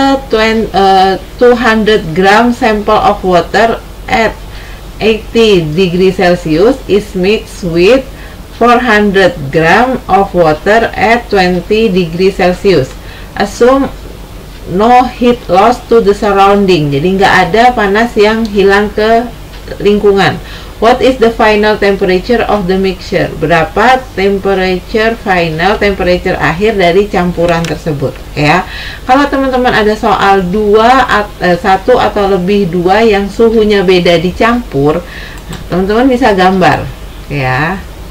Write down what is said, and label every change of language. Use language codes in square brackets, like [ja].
[en] 200 gram sample of water at 80 degrees Celsius is mixed with 400 gram of water at 20 degrees Celsius. Assume no heat loss to the surrounding. [id] Jadi nggak ada panas yang hilang ke lingkungan. [en] What is the final temperature of the mixture? [id] Berapa [en] final temperature [id] akhir dari campuran tersebut, ya. Kalau teman-teman ada soal satu atau lebih dua yang suhunya beda dicampur, teman-teman bisa gambar, ya.